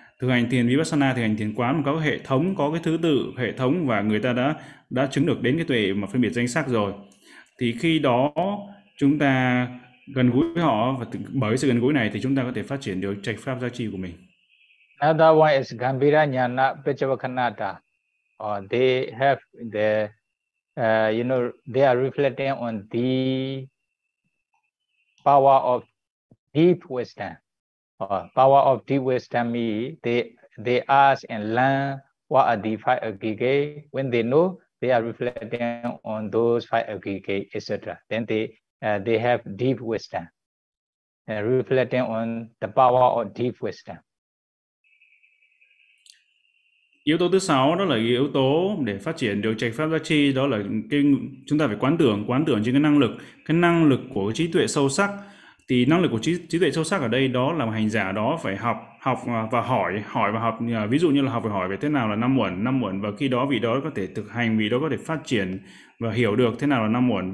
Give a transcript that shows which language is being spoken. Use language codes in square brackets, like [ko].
[vi] Thực hành thiền vipassana, thực hành thiền quán có hệ thống, có cái thứ tự hệ thống, và người ta đã chứng được đến cái tuệ mà phân biệt danh sắc rồi. Thì khi đó chúng ta gần gũi với họ, và bởi sự gần gũi này thì chúng ta có thể phát triển được trạch pháp giác chi của mình. [en] Another one is Gambira Jnana Pichavakanata. They have the, you know, they are reflecting on the power of deep wisdom. Power of deep wisdom means they ask and learn what are the five aggregate. When they know, they are reflecting on those five aggregate, etc. Then they have deep wisdom, reflecting on the power of deep wisdom. [vi] Yếu tố thứ sáu đó là yếu tố để phát triển được trạch pháp giác chi, đó là chúng ta phải quán tưởng trên cái năng lực của trí tuệ sâu sắc. Thì năng lực của trí tuệ sâu sắc ở đây đó là hành giả đó phải học và hỏi và học, ví dụ như là học và hỏi về thế nào là năm uẩn, và khi đó vị đó có thể thực hành, vị đó có thể phát triển và hiểu được thế nào là năm uẩn.